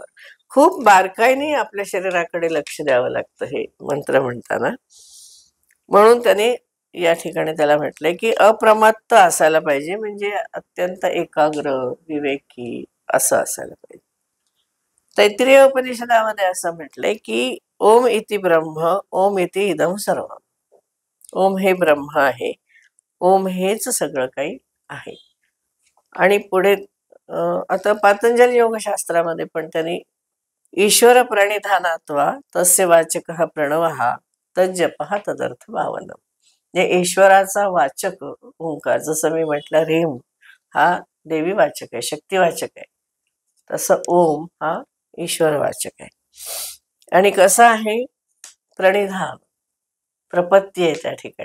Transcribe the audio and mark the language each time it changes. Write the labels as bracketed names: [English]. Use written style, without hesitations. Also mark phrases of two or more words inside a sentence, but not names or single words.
[Marathi] खूप बारकाईने आपल्या शरीराकडे लक्ष द्यावं लागतं हे मंत्र म्हणताना. म्हणून त्याने या ठिकाणी त्याला म्हटलंय की अप्रमत्त असायला पाहिजे, म्हणजे अत्यंत एकाग्र, विवेकी असं असायला पाहिजे. तैत्तिरीय उपनिषदामध्ये असं म्हटलंय की [Sanskrit] ओम इति ब्रह्म ओम इति इदं सर्व. [Marathi] ओम हे ब्रह्म आहे, ओम हेच सगळं काही आहे. आणि पुढे आता पातंजल योगशास्त्रामध्ये पण त्यांनी [Sanskrit] ईश्वर प्रणिधानात्वा तस्य वाचकः प्रणवः तज्जपः तदर्थ भावनम. [Marathi] म्हणजे ईश्वराचा वाचक ओंकार, जसं मी म्हटलं रेम हा देवी वाचक आहे, शक्तिवाचक आहे, तसं ओम हा ईश्वर वाचक आहे. आणि कसं आहे, प्रणिधान प्रपत्ती आहे त्या ठिकाणी.